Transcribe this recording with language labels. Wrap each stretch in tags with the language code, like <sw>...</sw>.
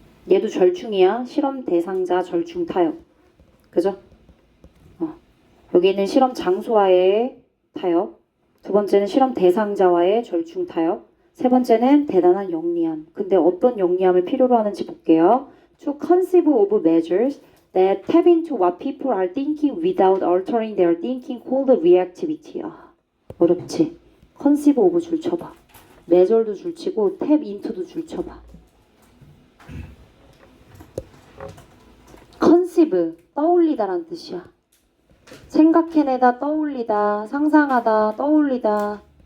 <ko>얘도 절충이야. 실험 대상자 절충 타협. 그죠? 여기는 실험 장소와의 타협. 두 번째는 실험 대상자와의 절충 타협. 세 번째는 대단한 영리함. 근데 어떤 영리함을 필요로 하는지 볼게요.</ko> <en>To conceive of measures that tap into what people are thinking without altering their thinking called reactivity.</en> <ko>어렵지? conceive of 줄 쳐봐. measure도 줄 치고 tap into도 줄 쳐봐. conceive, 떠올리다란 뜻이야. 생각해내다, 떠올리다, 상상하다, 떠올리다.</ko>